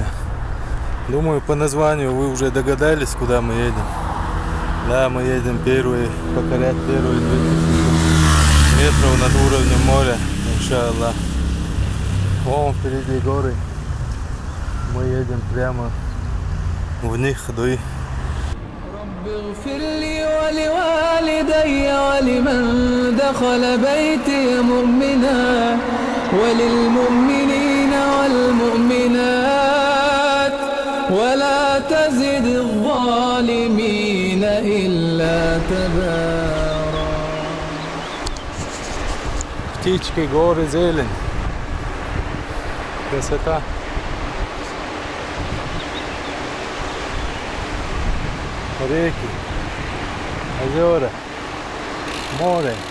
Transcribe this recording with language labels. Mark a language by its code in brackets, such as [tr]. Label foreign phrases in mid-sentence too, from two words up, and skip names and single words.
[ru] Думаю, по названию вы уже догадались, куда мы едем. Да, мы едем покорять первые 2000 метров над уровнем моря, иншаллах. Вон впереди горы. Мы едем прямо в них, дуй. [ar] اغفر لي ولوالدي ولمن دخل بيتي مؤمنا وللمؤمنين والمؤمنات ولا تزد الظالمين إلا تبارا. [ru] Птички, горы, зелень. Красота. Реки, озера, море.